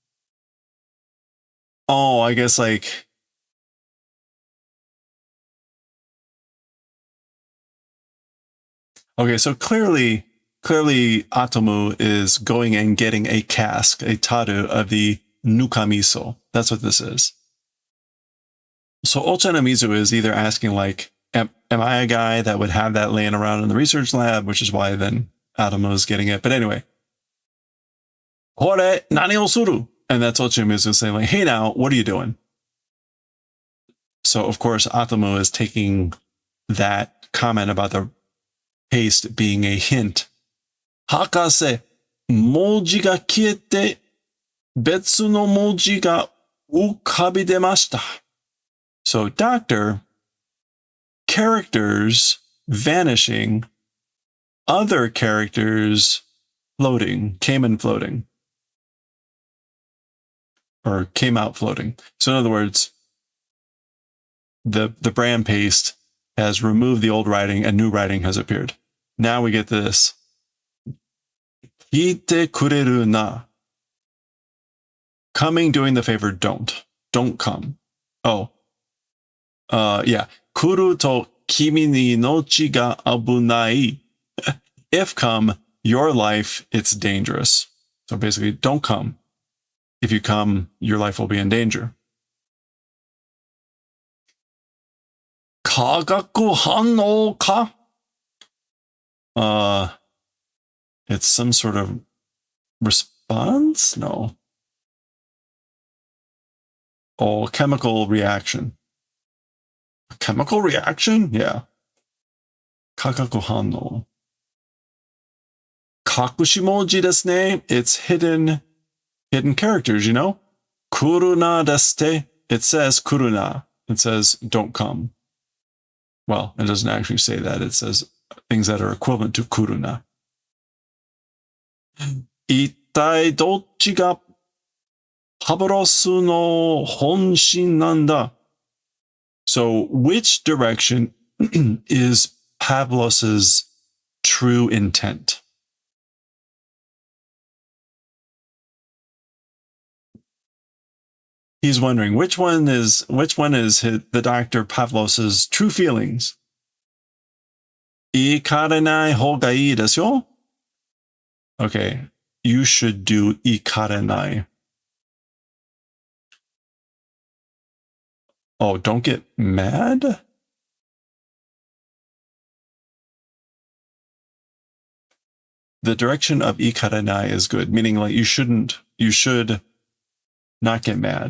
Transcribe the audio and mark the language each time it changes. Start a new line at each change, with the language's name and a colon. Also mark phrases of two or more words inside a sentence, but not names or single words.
English: Oh, I guess like okay, so clearly Atomu is going and getting a cask, a taru of the nukamiso. That's what this is. So Ochanomizu is either asking like, am I a guy that would have that laying around in the research lab, which is why then Atomo is getting it. But anyway,
Japanese: ほれ何をする?
English: And that's Ochanomizu saying like, hey now, what are you doing? So of course Atomo is taking that comment about the paste being a hint.
Japanese: 博士、文字が消えて、別の文字が浮かび出ました.
English: So doctor, characters vanishing, other characters floating, came in floating. Or came out floating. So in other words, the brand paste has removed the old writing and new writing has appeared. Now we get this.
Japanese: 来てくれるな.
English: Coming, doing the favor, don't. Don't come. Oh. Yeah.
Japanese: 来ると君に命が危ない.
English: If come, your life, it's dangerous. So basically, don't come. If you come, your life will be in danger.
Japanese: 化学反応か?
English: It's some sort of response? No. Oh, chemical reaction. A chemical reaction? Yeah.
Japanese: 化学反応. 隠し文字ですね.
English: It's hidden characters, you know?
Japanese: 来るなですって.
English: It says kuruna. It says don't come. Well, it doesn't actually say that. It says things that are equivalent to kuruna.
Japanese: 一体どっちがパブロスの本心なんだ?
English: So which direction is Pavlos's true intent? He's wondering which one is the Dr. Pavlos's true feelings.
Japanese: 行かれない方がいいですよ?
English: Okay, you should do ikarenai. Oh, don't get mad? The direction of ikarenai is good, meaning like you should not get mad.